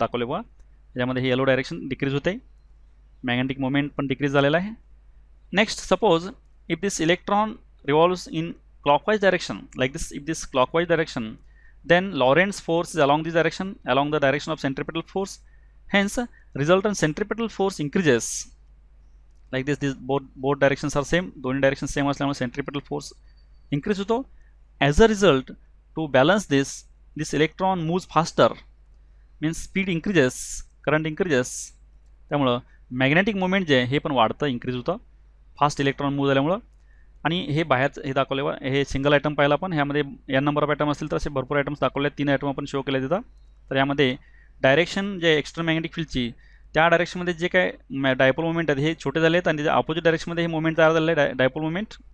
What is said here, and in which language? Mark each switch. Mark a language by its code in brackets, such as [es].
[mr] दाखवले बघा, यामध्ये हे येलो डायरेक्शन डिक्रीज होते, magnetic moment पण डिक्रीज झालेला आहे. [en] Next, suppose if this electron revolves in clockwise direction, like this, if this clockwise direction, then Lorentz force is along this direction, along the direction of centripetal force, hence resultant centripetal force increases. Like this, both directions are same, [mr] दोन्ही directions same असल्यामुळे centripetal force increase होतो. [en] As a result, to balance this electron moves faster, means speed increases, current increases, [mr] त्यामुळं magnetic moment जे हे पण वाढतं, increase होतं fast electron move झाल्यामुळं. आणि हे बाहेर हे दाखवले, हे सिंगल आयटम पाहिला आपण, ह्यामध्ये n नंबर ऑफ आयटम असतील तर असे भरपूर आयटम्स दाखवले, 3 आयटम आपण शो केले तिथं. तर यामध्ये डायरेक्शन जे एक्स्टर्नल मॅग्नेटिक फील्डची, त्या डायरेक्शनमध्ये जे काय डायपोल मोमेंट आहेत हे छोटे झाले आहेत आणि त्याच्या अपोजिट डायरेक्शनमध्ये हे मोमेंट तयार झालेलं आहे, डायपोल मोमेंट.